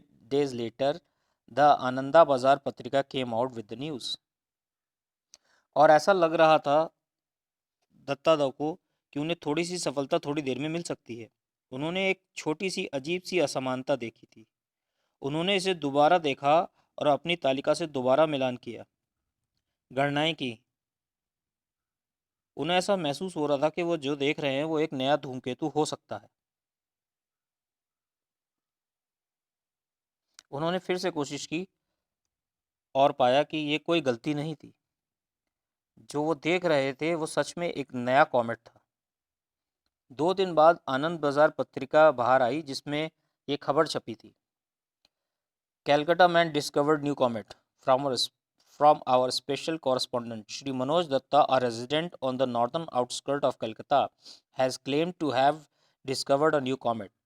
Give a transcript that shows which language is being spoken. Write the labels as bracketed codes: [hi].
[en] Days later, the Ananda Bazar Patrika came out with the news. [hi] और ऐसा लग रहा था दत्तादा को कि उन्हें थोड़ी सी सफलता थोड़ी देर में मिल सकती है। उन्होंने एक छोटी सी अजीब सी असमानता देखी थी। उन्होंने इसे दोबारा देखा और अपनी तालिका से दोबारा मिलान किया, गणनाएं की। उन्हें ऐसा महसूस हो रहा था कि वो जो देख रहे हैं वो एक नया धूमकेतु हो सकता है। उन्होंने फिर से कोशिश की और पाया कि ये कोई गलती नहीं थी। जो वो देख रहे थे वो सच में एक नया कॉमेट था। 2 दिन बाद आनंद बाजार पत्रिका बाहर आई जिसमें ये खबर छपी थी, [en] Calcutta man discovered new comet from our special correspondent Shri Manoj Datta, a resident on the northern outskirts of Calcutta, has claimed to have discovered a new comet.